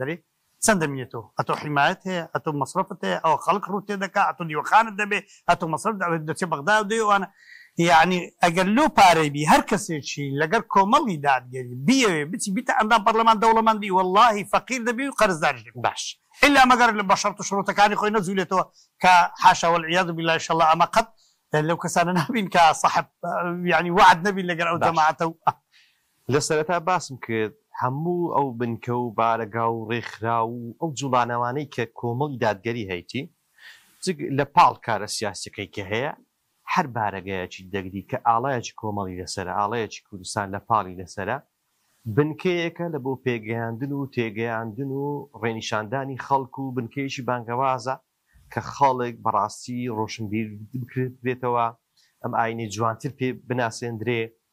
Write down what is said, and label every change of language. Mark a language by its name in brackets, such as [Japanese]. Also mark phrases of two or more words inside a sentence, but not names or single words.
[Central Kurdish] دەرێ چەند دەمێنێتەوە ئەتۆ حیمایەت هەیە ئەتۆ مەسرەفت هەیە ئەوە خەڵک ڕوو تێ دەکات ئەتۆ دیوەخانت دەبێ ئەتۆ مەسرەف دەچێ بەغدا و دەیوانە یعنی ئەگەر لۆ پارەی بی هەر کەسێکی لەگەر کۆمەڵی دادگەری بیەوێ بچی بیتە ئەندام پەرلەمان دەوڵەمەندی واللهی فەقیر دەبی و قەرزدارش دەبی باش ئیلا مەگەر بە شەرت و شروطەکانی خۆی نەجوولێتەوە کە حاشا [Arabic] والعیاذ بالله ان شاء الله [Central Kurdish] ئەمە قەت لەو کەسانە نابین کە صاحب یعنی وعد نەبین لەگەر ئەو جەماعەتە و لە سەرەتا باسم کرد هەموو ئەو بنکە و بارەگا و ڕێکخرا و ئەو جوڵانەوانەی کە کۆمەڵی دادگەری هەیتی لە پاڵ کارە سیاسەکەی کە هەیە هەر بارەگایەکی دەگری کە ئاڵایەکی کۆمەڵی لەسەرە ئاڵایەکی کوردستان لە پاڵی لەسەرە بنکەیەکە لە بۆ پێگەیاندن و تێگەیاندن و ڕێنیشاندانی خەڵک و بنکەیەکی بانگەوازە کە خەڵک بەڕاستی ڕۆشنبیر بکرێتەوە ئەم ئاینی جوانتر پێ بناسێندرێ